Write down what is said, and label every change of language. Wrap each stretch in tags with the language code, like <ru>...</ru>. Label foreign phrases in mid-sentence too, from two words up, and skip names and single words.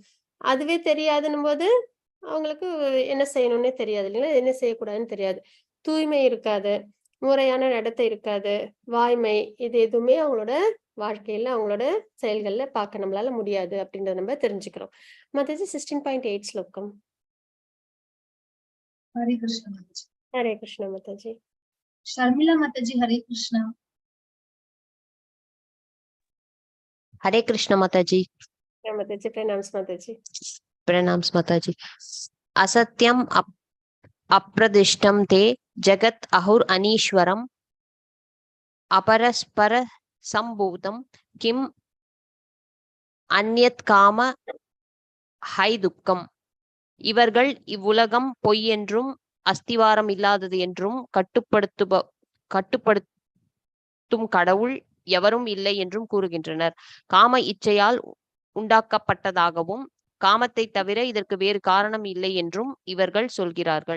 <ta>அதுவே தெரியாதுன்னும் போது அவங்களுக்கு என்ன செய்யணும்னே தெரியாது இல்லைங்களா? என்ன செய்யக்கூடாதுன்னு தெரியாது. தூய்மை இருக்காது, முறையான நடத்தை இருக்காது, வாய்மை, இது எதுவுமே அவங்களோட வாழ்க்கையில அவங்களோட செயல்கள்ல பார்க்க நம்மளால முடியாது அப்படின்றத நம்ம தெரிஞ்சுக்கிறோம். மாதாஜி 16.8 ஸ்லோகம்.</ta> <hi>हरे कृष्ण माताजी. हरे कृष्ण माताजी. शर्मिला माताजी, हरे कृष्ण. हरे कृष्ण माताजी, माताजी प्रणाम्स माताजी। प्रणाम्स माताजी।</hi> <sa>असत्यम अप्रदिष्टम ते जगत अहुर अनीश्वरम अपरस्पर संभूतम किम अन्यत काम हैतु कम्.</sa> <ta>இவர்கள் இவ்வுலகம் பொய் என்றும் அஸ்திவாரம் இல்லாதது என்றும் கட்டுப்படுத்தும் கடவுள் எவரும் இல்லை என்றும் கூறுகின்றனர். காம இச்சையால் உண்டாக்கப்பட்டதாகவும் காமத்தை தவிர இதற்கு வேறு காரணம் இல்லை என்றும் இவர்கள் சொல்கிறார்கள்.</ta>